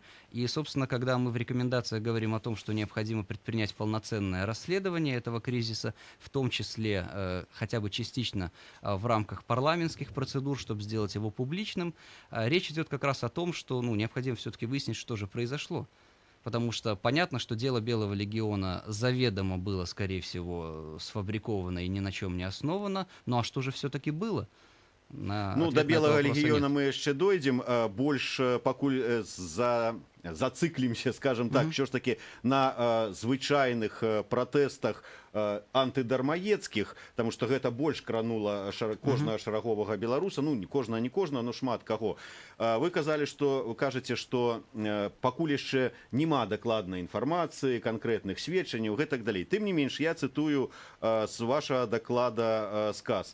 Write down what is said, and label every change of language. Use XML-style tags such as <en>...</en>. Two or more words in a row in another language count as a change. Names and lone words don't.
<ru>И, собственно, когда мы в рекомендациях говорим о том, что необходимо предпринять полноценное расследование этого кризиса, в том числе хотя бы частично в рамках парламентских процедур, чтобы сделать его публичным, речь идет как раз о том, что необходимо все-таки выяснить, что же произошло. Потому что понятно, что дело Белого легиона заведомо было, скорее всего, сфабриковано и ни на чем не основано. Ну а что же все-таки было? До Белого легиона мы еще дойдем.</ru> <be>Больше пакуль</be> <ru>зациклимся, скажем так, все ж таки</ru> <be>на звычайных протестах антыдармаецких, потому что гэта больш кранула кожнага шараговага беларуса, не кожнага, но шмат каго. Вы кажаце, што пакуль яшчэ няма дакладнай інфармацыі, канкрэтных сведчанняў, гэтак далей. Тым не менш, я цытую з вашага даклада сказ.</be>